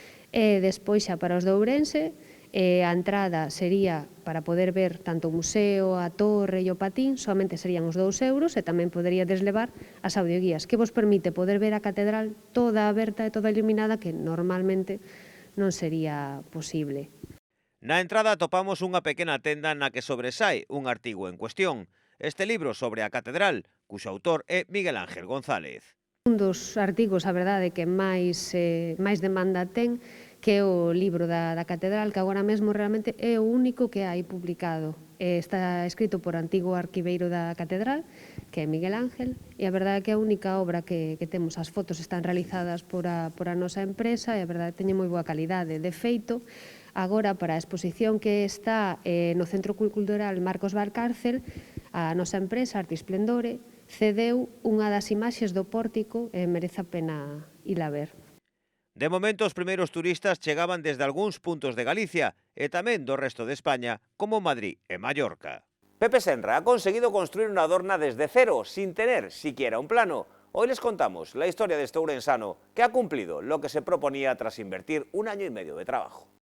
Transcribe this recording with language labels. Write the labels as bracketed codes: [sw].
[gl] E despois xa para os de Ourense, a entrada sería para poder ver tanto o museo, a torre e o patín, somente serían os 2 euros e tamén poderíades levar as audioguías, que vos permite poder ver a catedral toda aberta e toda iluminada, que normalmente non sería posible. Na entrada atopamos unha pequena tenda na que sobresae un artigo en cuestión, este libro sobre a catedral, cuxo autor é Miguel Ángel González. Un dos artigos, a verdade, que máis demanda ten, que é o libro da catedral, que agora mesmo realmente é o único que hai publicado. Está escrito por antigo arquiveiro da catedral, que é Miguel Ángel, e a verdade é que é a única obra que temos. As fotos están realizadas por a nosa empresa e a verdade teñen moi boa calidade. De feito, agora para a exposición que está no Centro Cultural Marcos Valcárcel, a nosa empresa, Arte Esplendore, cedeu unha das imaxes do pórtico e merece a pena ir a ver. De momento, os primeiros turistas chegaban desde algúns puntos de Galicia e tamén do resto de España, como Madrid e Mallorca. [es] Pepe Senra ha conseguido construir una adorna desde cero, sin tener siquiera un plano. Hoy les contamos la historia de este ourensano que ha cumplido lo que se proponía tras invertir 1 año y medio de trabajo.